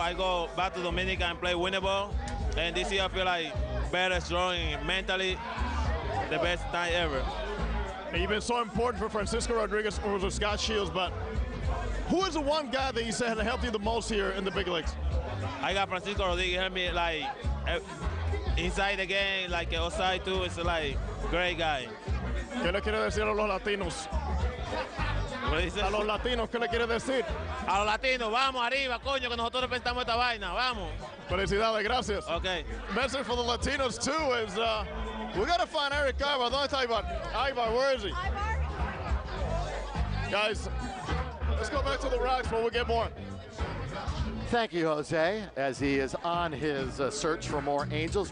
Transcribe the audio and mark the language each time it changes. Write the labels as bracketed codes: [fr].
[en] I go back to Dominica and play winning ball. And this year I feel like better, strong, and mentally the best time ever. And you've been so important for Francisco Rodriguez or Scott Shields, but who is the one guy that you said helped you the most here in the big leagues? I got Francisco Rodriguez help me like inside the game, like outside too. It's like great guy. [es] ¿Qué le quiere decir a los latinos? A los latinos, ¿qué le quiere decir? A los latinos, vamos arriba, coño, que nosotros representamos esta vaina, vamos. Felicidades, gracias. [en] Okay. Message for the Latinos too is we gotta find Eric Ibar. Don't tell you about Ibar. Where is he? Guys, let's go back to the Rocks when we get more. Thank you, Jose, as he is on his search for more Angels.